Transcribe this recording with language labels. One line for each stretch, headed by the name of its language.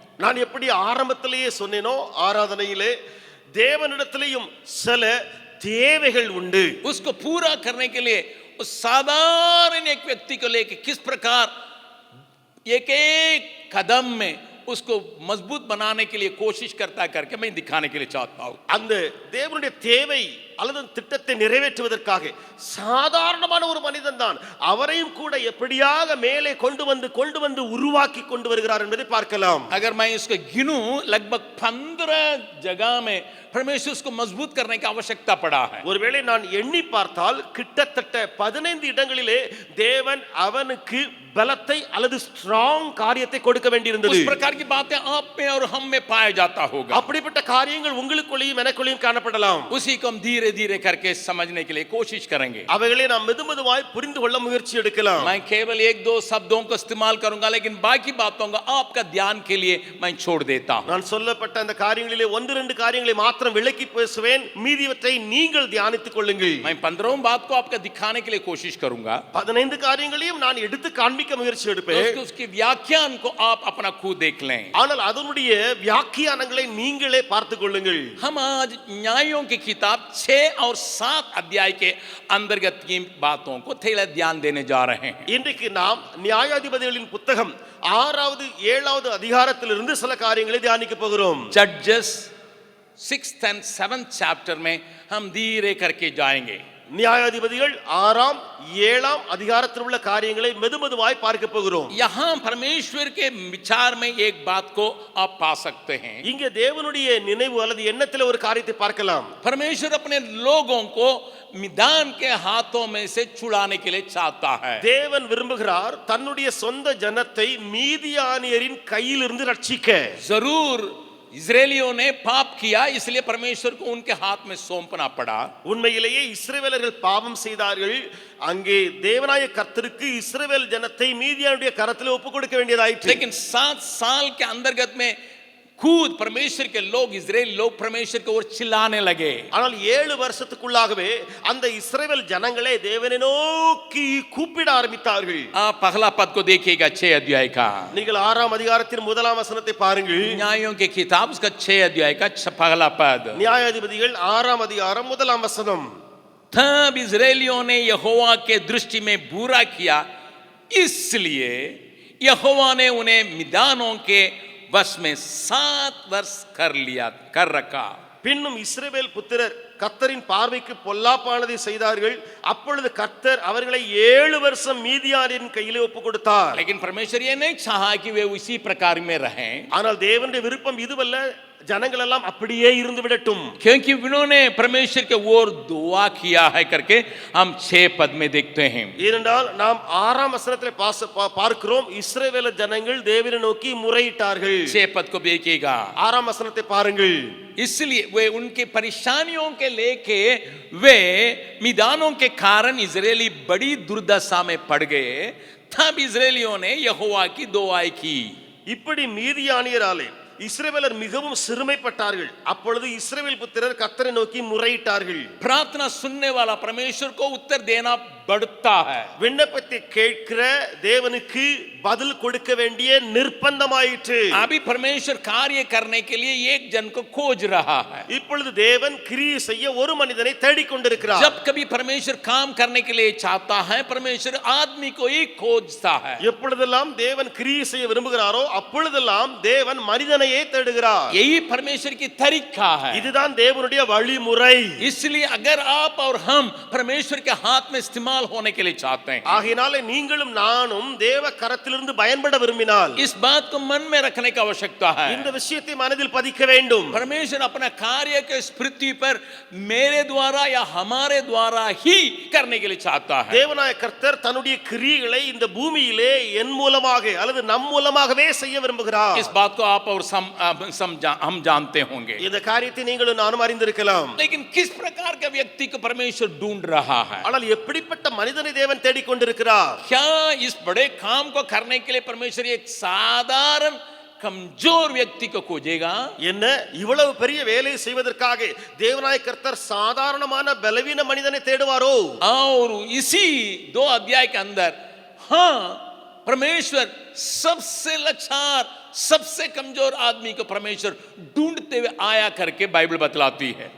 Tamil: நான் எப்படி ஆரம்பத்திலேயே சொன்னேனோ, ஆராதனையிலே தேவனிடத்திலேயும் சில தேவைகள் உண்டு.
Hindi: उसको पूरा करने के लिए उस साधारण एक व्यक्ति को लेकर किस प्रकार एक एक कदम में उसको मजबूत बनाने के लिए कोशिश करता करके मैं दिखाने के लिए चाहता हूं.
Tamil: அந்த தேவனுடைய தேவை அல்லது திட்டத்தை நிறைவேற்றுவதற்காக சாதாரணமான ஒரு மனிதன் தான் அவரையும் கூட எப்படியாக மேலே கொண்டு வந்து உருவாக்கி கொண்டு வருகிறார் என்பதை பார்க்கலாம்.
Hindi: अगर मैं इसको गिनूं, लगभग 15 जगह में परमेश्वर उसको मजबूत करने की आवश्यकता पड़ा है.
Tamil: ஒருவேளை நான் எண்ணி பார்த்தால் கிட்டத்தட்ட 15 இடங்களிலே தேவன் அவனுக்கு பலத்தை அல்லது ஸ்ட்ராங் காரியத்தை கொடுக்க வேண்டியிருந்தது.
Hindi: उस प्रकार की बातें आप में और हम में पाया जाता होगा.
Tamil: அப்படிப்பட்ட காரியங்கள் உங்களுக்குள்ளேயும் எனக்குள்ளேயும் காணப்படலாம்.
Hindi: उसी को हम धीरे धीरे करके समझने के लिए कोशिश करेंगे.
Tamil: அவைகளை நாம் மெதுமெதுவாய் புரிந்து கொள்ள முயற்சி எடுக்கலாம்.
Hindi: मैं केवल एक दो शब्दों को इस्तेमाल करूंगा, लेकिन बाकी बातों को आपका ध्यान के लिए मैं छोड़ देता हूं.
Tamil: நான் சொல்லப்பட்ட அந்த காரியங்களிலே ஒன்று ரெண்டு காரியங்களை மாத்திரம் விளக்கி பேசுவேன், மீதியவற்றை நீங்கள் தியானித்துக் கொள்ளுங்கள்.
Hindi: मैं 15 बात को आपको दिखाने के लिए कोशिश करूंगा.
Tamil: 15 காரியங்களையும் நான் எடுத்து காண்பிக்க முயற்சி எடுப்பேன்.
Hindi: उसकी व्याख्यान को आप अपना खुद देख लें.
Tamil: ஆனால் அதனுடைய வியாக்கியானங்களை நீங்களே பார்த்துக் கொள்ளுங்கள்.
Hindi: हम आज न्यायों की किताब 6 और 7 अध्याय के अंतर्गत की बातों को थोड़ा ध्यान देने जा रहे हैं.
Tamil: இன்றைக்கு நாம் நியாயாதிபதிகளின் புத்தகம் 6வது 7வது அதிகாரத்திலிருந்து சில காரியங்களை தியானிக்க போகிறோம்.
Hindi: जजेस
English: 6th and 7th
Hindi: चैप्टर में हम धीरे करके जाएंगे.
Tamil: நியாயாதிபதிகள் 6ஆம் 7ஆம் அதிகாரத்தில் உள்ள காரியங்களை மெதுமெதுவாய் பார்க்க போகிறோம்.
Hindi: यहां परमेश्वर के विचार में एक बात को आप पा सकते हैं.
Tamil: இங்கே தேவனுடைய நினைவு அல்லது எண்ணத்தில் ஒரு காரியத்தை பார்க்கலாம்.
Hindi: परमेश्वर अपने लोगों को मिदान के हाथों में से छुड़ाने के लिए चाहता है.
Tamil: தேவன் விரும்புகிறார் தன்னுடைய சொந்த ஜனத்தை மீதியானியரின் கையிலிருந்து ரட்சிக்க.
Hindi: जरूर इजरायलियों ने पाप किया, इसलिए परमेश्वर को उनके हाथ में सौंपना पड़ा.
Tamil: உண்மையிலேயே இஸ்ரவேலர்கள் பாவம் செய்தார்கள். அங்கே தேவனாய கர்த்தருக்கு இஸ்ரவேல் ஜனத்தை மீதியானுடைய கரத்தில் ஒப்புக் கொடுக்க வேண்டியதாயிற்று.
Hindi: लेकिन 7 साल के अंतर्गत में खुद परमेश्वर के लोग, इजराइल लोग परमेश्वर को और चिल्लाने लगे.
Tamil: ஆனால் 7 வருஷத்துக்குள்ளாகவே அந்த இஸ்ரவேல் ஜனங்களே தேவனை நோக்கி கூப்பிட ஆரம்பித்தார்கள்.
Hindi: आप पहला पद को देखिएगा 6 अध्याय का.
Tamil: நீங்கள் 6ஆம் அதிகாரத்தின் 1ஆம் வசனத்தை பாருங்கள்.
Hindi: न्यायों के किताब उसका 6 अध्याय का पहला पद.
Tamil: நியாயாதிபதிகள் 6ஆம் அதிகாரம் 1ஆம் வசனம்.
Hindi: तब इजरायलियों ने यहोवा के दृष्टि में बुरा किया, इसलिए यहोवा ने उन्हें मिदानों के वश में 7 वर्ष कर रखा.
Tamil: பின்னும் இஸ்ரவேல் புத்திரர் கர்த்தரின் பார்வைக்கு பொல்லாப்பானதை செய்தார்கள். அப்பொழுது கர்த்தர் அவர்களை 7 வருஷம் மீதியானின் கையிலே ஒப்புக் கொடுத்தார்.
Hindi: लेकिन परमेश्वर ये नहीं चाहा कि वे उसी प्रकार में रहें.
Tamil: ஆனால் தேவனுடைய விருப்பம் இதுவல்ல, ஜனங்கள் எல்லாம் அப்படியே இருந்து விடட்டும்.
Hindi: क्योंकि उन्होंने परमेश्वर के ओर दुआ किया है करके हम 6 पद में देखते हैं.
Tamil: ஏனென்றால் நாம் 6ஆம் வசனத்தில் பார்க்கிறோம், இஸ்ரவேல் ஜனங்கள் தேவனை நோக்கி முறையிட்டார்கள்.
Hindi: 6 पद को देखिएगा.
Tamil: 6ஆம் வசனத்தை பாருங்கள்.
Hindi: इसलिए वे उनके परेशानियों के लेके वे मिदानों के कारण इजरायली बड़ी दुर्दशा में पड़ गए. तब इजरायलियों ने यहोवा की दुआएं की.
Tamil: இப்படி மீதியானியராலே இஸ்ரவேலர் மிகவும் சிறுமைப்பட்டார்கள். அப்பொழுது இஸ்ரவேல் புத்திரர் கர்த்தரை நோக்கி முறையிட்டார்கள்.
Hindi: प्रार्थना सुनने वाला परमेश्वर को उत्तर देना बढ़ता है.
Tamil: விண்ணப்பத்தை கேட்கிற தேவனுக்கு பதில் கொடுக்க வேண்டிய நிர்பந்தமாயிற்று.
Hindi: अभी परमेश्वर कार्य करने के लिए एक जन को खोज रहा है.
Tamil: இப்பொழுது தேவன் கிரியை செய்ய ஒரு மனிதனை தேடிக் கொண்டிருக்கிறார்.
Hindi: जब कभी परमेश्वर काम करने के लिए चाहता है, परमेश्वर आदमी को ही खोजता है.
Tamil: எப்பொழுதெல்லாம் தேவன் கிரியை செய்ய விரும்புகிறாரோ அப்பொழுதெல்லாம் தேவன் மனிதனையே தேடுகிறார்.
Hindi: यही परमेश्वर की तरीका है.
Tamil: இதுதான் தேவனுடைய வழிமுறை.
Hindi: इसलिए अगर आप और हम परमेश्वर के हाथ में इस्तेमाल होने के लिए चाहते हैं,
Tamil: ஆகையினாலே நீங்களும் நானும் தேவ கரத்திலிருந்து பயன்பட விரும்பினால்
Hindi: इस बात को मन में रखने की आवश्यकता है.
Tamil: இந்த விஷயத்தை மனதில் பதிக்க வேண்டும்.
Hindi: परमेश्वर अपना कार्य के इस पृथ्वी पर मेरे द्वारा या हमारे द्वारा ही करने के लिए चाहता है.
Tamil: தேவனாய கர்த்தர் தன்னுடைய கிரியைகளை இந்த பூமியிலே என் மூலமாக அல்லது நம் மூலமாகவே செய்ய விரும்புகிறார்.
Hindi: इस बात को आप और हम जानते होंगे.
Tamil: இந்த காரியத்தை நீங்களும் நானும் அறிந்திருக்கலாம்.
Hindi: लेकिन किस प्रकार के व्यक्ति को परमेश्वर ढूंढ रहा है?
Tamil: ஆனால் எப்படிப்பட்ட மனிதனை தேவன் தேடிக் கொண்டிருக்கிறார்?
Hindi: क्या इस बड़े काम को करने के लिए परमेश्वर एक साधारण कमजोर व्यक्ति को खोजेगा?
Tamil: என்ன இவ்வளவு பெரிய வேலை செய்வதற்காக தேவனாய கர்த்தர் சாதாரணமான பலவீன மனிதனை தேடுவாரோ?
Hindi: और इसी 2 अध्याय के अंदर हाँ, परमेश्वर सबसे लाचार, सबसे कमजोर आदमी को परमेश्वर ढूंढते हुए आया करके बाइबल बतलाती है.